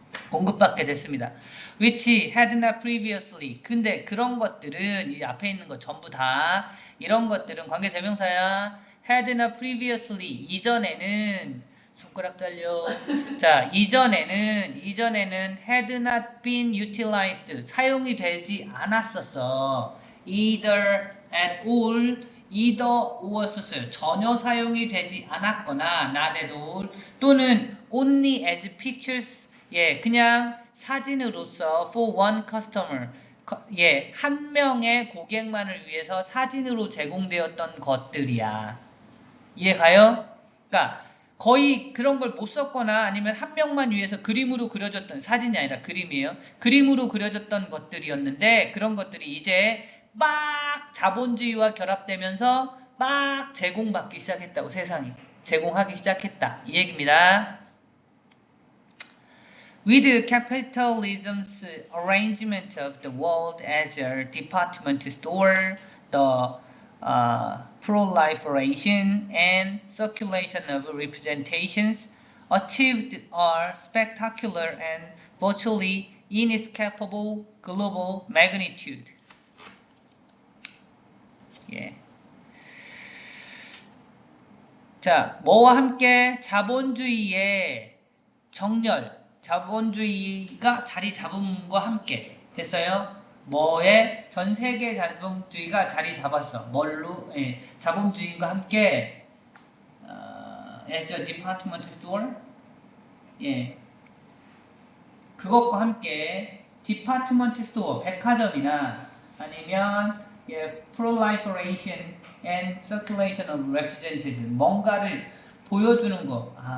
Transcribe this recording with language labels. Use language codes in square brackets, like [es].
[ko] 공급받게 됐습니다. [en] which had not previously [ko] 근데 그런 것들은 이 앞에 있는 거 전부 다 이런 것들은 관계대명사야. [en] had not previously [ko] 이전에는 손가락 잘려. 자, 이전에는 [en] had not been utilized [ko] 사용이 되지 않았었어. [en] either at all either or [ko] 썼어요. 전혀 사용이 되지 않았거나 [en] not at all [ko] 또는 [en] only as pictures [ko] 그냥 사진으로서 [en] for one customer [ko] 한 명의 고객만을 위해서 사진으로 제공되었던 것들이야. 이해가요? 그러니까 거의 그런 걸 못 썼거나 아니면 한 명만 위해서 그림으로 그려졌던 사진이 아니라 그림이에요. 그림으로 그려졌던 것들이었는데 그런 것들이 이제 막 자본주의와 결합되면서 막 제공받기 시작했다고 세상이 제공하기 시작했다. 이 얘기입니다. [en] With capitalism's arrangement of the world as a department store, the proliferation and circulation of representations achieved a spectacular and virtually inescapable global magnitude. [ko] 자, 뭐와 함께 자본주의의 정렬, 자본주의가 자리 잡음과 함께 됐어요? 뭐에 전 세계 자본주의가 자리 잡았어. 뭘로? 자본주의과 함께 [en] as a department store. [ko] 그것과 함께 department store 백화점이나 아니면 [en] proliferation and circulation of representatives [ko] 뭔가를 보여주는 거.